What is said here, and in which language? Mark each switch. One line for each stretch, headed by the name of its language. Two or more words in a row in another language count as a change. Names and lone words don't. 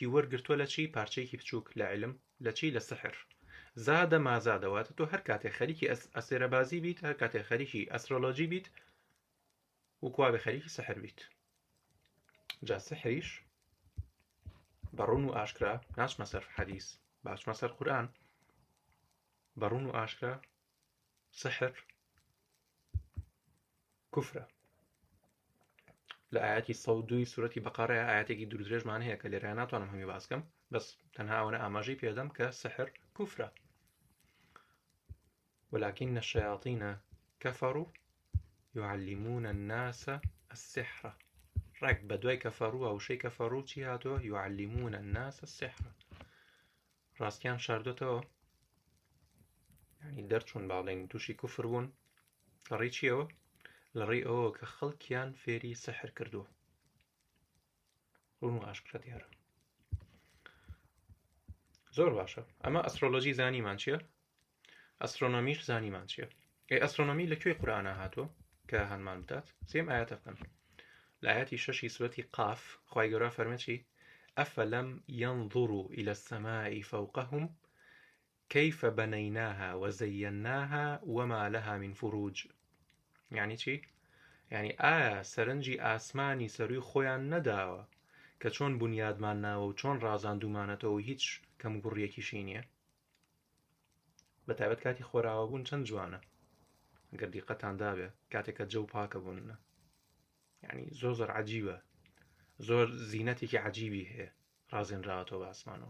Central Kurdish: وەرگرتووە لە چی پارچەیەکی بچووک لە علم لە چی لە سحر زادە مازادەواتە تۆ هەر کاتێک خەریکی ئەستێرە بازی بیت هەر کاتێک خەریکی ئەسترۆلۆجی بیت وەکوا بە خەریکی سحر بیت جا سحریش بەڕوون و ئاشکرا ناچمە سەر حەدیث باچمە سەر قورئان بەڕوون و ئاشکرا سحر کوفرە لە ئاەتی 102 سورەتی بەقەرەیە ئاەتێکی دوور درێژمان هەیە کە لێرە ناتوانم هەمی باسکەم بەس تەنها ئەوەنە ئاماژەی پێدەم کە سحر کوفرە
Arabic: ولكن الشياطين كفروا يعلمون الناس السحر.
Central Kurdish: ڕێک بە دوای کەفەڕوو ئەوشەی کەفەڕوو چی هاتووە؟
Arabic: يعلمون الناس السحر.
Central Kurdish: ڕاستیان شاردوتەوە، یعنی دەرچوون باڵێن تووشی کوفر بوون لە ڕێی چیەوە؟ لە ڕێی ئەوە کە خەڵکیان فێری سەحر کردووە. ڕوون و ئاشکرا دیارە. زۆر باشە. ئەمە ئەسترۆلۆژی زانیمان چییە؟ ئەسترۆنۆمیش زانیمان چییە؟ ئەسترۆنۆمی لەکوێ قورئانە هاتووە کە هەنمان بدات؟ سێم ئاەتە بکەن. لە ئاەتی 6 سورەتی قاف خوای گەورە فەرمێ چی؟
Arabic: ئەفەلەم ينظروا إلى السماء فوقهم كيف بنيناها وزيناها وما لها من فروج.
Central Kurdish: يعني چی؟ يعني ئایا سەرنجی ئاسمانی سەروی خۆیان نەداوە کە چۆن بنیادمان ناوە و چۆن ڕازاندومانەتەوە هیچ کەم و گوڕیەکیشی نییە؟ بەتایبەت کاتی خۆراوە بوون چەند جوانە ئەگەر دیقەتان دابێ کاتێککە جەو پاکە بوونە، یعنی زۆر عەجیبە، زۆر زینەتێکی عەجیبی هەیە ڕازێنراوەتەوە بە ئاسمانەوە.